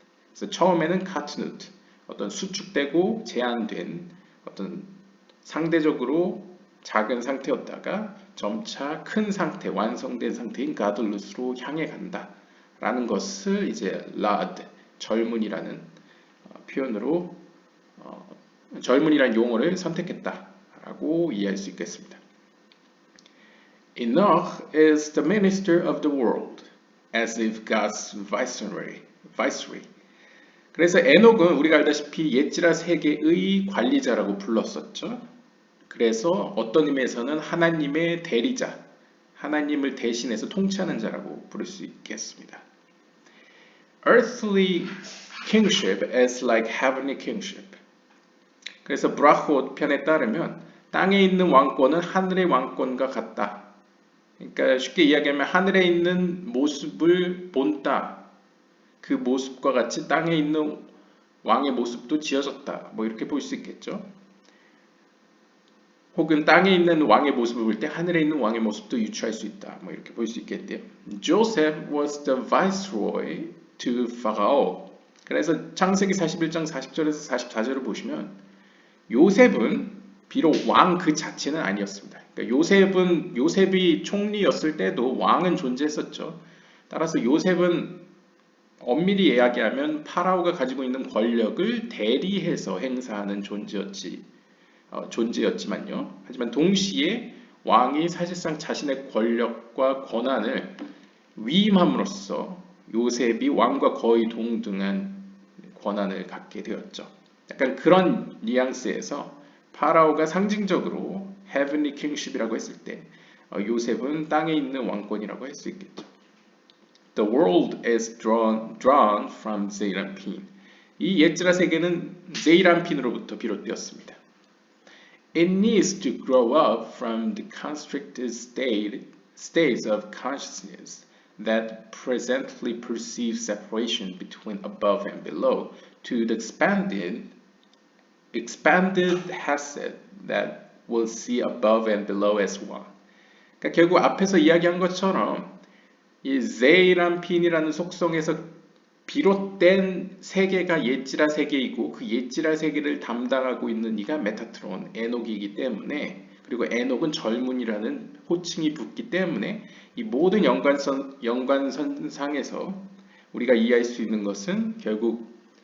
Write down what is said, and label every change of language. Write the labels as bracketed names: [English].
[Korean] 그래서 처음에는 카트누트, 어떤 수축되고 제한된 어떤 상대적으로 작은 상태였다가 점차 큰 상태, 완성된 상태인 가들루스로 향해 간다라는 것을 이제 라드, 젊은이라는 표현으로 젊은이라는 용어를 선택했다라고 이해할 수 있겠습니다. [English] Enoch is the minister of the world, as if God's viceroy. [Korean] 그래서 에녹은 우리가 알다시피 예지라 세계의 관리자라고 불렀었죠. 그래서 어떤 의미에서는 하나님의 대리자, 하나님을 대신해서 통치하는 자라고 부를 수 있겠습니다. [English] Earthly kingship is like heavenly kingship. [Korean] 그래서 브라콧 편에 따르면 땅에 있는 왕권은 하늘의 왕권과 같다. 그러니까 쉽게 이야기하면 하늘에 있는 모습을 본다. 그 모습과 같이 땅에 있는 왕의 모습도 지어졌다. 뭐 이렇게 볼 수 있겠죠. 혹은 땅에 있는 왕의 모습을 볼 때 하늘에 있는 왕의 모습도 유추할 수 있다. 뭐 이렇게 볼 수 있겠대요. [English] Joseph was the viceroy to Pharaoh. [Korean] 그래서 창세기 41장 40절에서 44절을 보시면 요셉은 비록 왕 그 자체는 아니었습니다. 그러니까 요셉이 총리였을 때도 왕은 존재했었죠. 따라서 요셉은 엄밀히 이야기하면 파라오가 가지고 있는 권력을 대리해서 행사하는 존재였지만요. 하지만 동시에 왕이 사실상 자신의 권력과 권한을 위임함으로써 요셉이 왕과 거의 동등한 권한을 갖게 되었죠. 약간 그런 뉘앙스에서 파라오가 상징적으로 [English] heavenly kingship [Korean] 이라고 했을 때 요셉은 땅에 있는 왕권이라고 할 수 있겠죠. [English] The world is drawn from Zeranpin. [Korean] 이 예즈라 세계는 제이란핀으로부터 비롯되었습니다. [English] It needs to grow up from the constricted states of consciousness that presently perceive separation between above and below to the expanded hesed that will see above and below as one. [Korean] 그러니까 결국 앞에서 이야기한 것처럼 이 제이란핀이라는 속성에서 비롯된 세계가 예지라 세계이고 그 예지라 세계를 담당하고 있는 이가 메타트론, 에녹이기 때문에 그리고 에녹은 젊은이라는 호칭이 붙기 때문에 이 모든 연관선상에서 우리가 이해할 수 있는 것은 결국